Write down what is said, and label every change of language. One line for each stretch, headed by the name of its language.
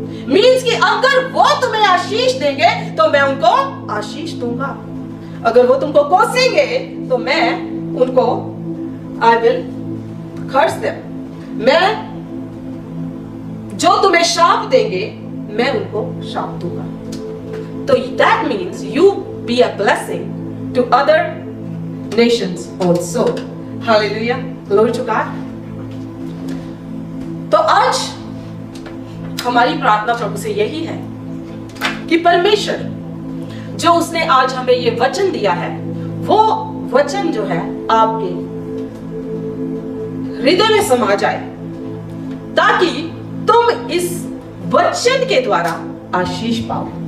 Hindi: Means कि अगर वो तुम्हें आशीष देंगे तो मैं उनको आशीष दूंगा। अगर वो तुमको कोसेंगे तो मैं उनको
English: I will curse them.
Hindi: मैं जो तुम्हें शाप देंगे मैं उनको शाप दूंगा।
English: तो that means you be a blessing to other nations also. Hallelujah, glory to God.
Hindi: तो आज हमारी प्रार्थना प्रभु से यही है कि परमेश्वर जो उसने आज हमें ये वचन दिया है, वो वचन जो है आपके हृदय में समा जाए, ताकि तुम इस वचन के द्वारा आशीष पाओ।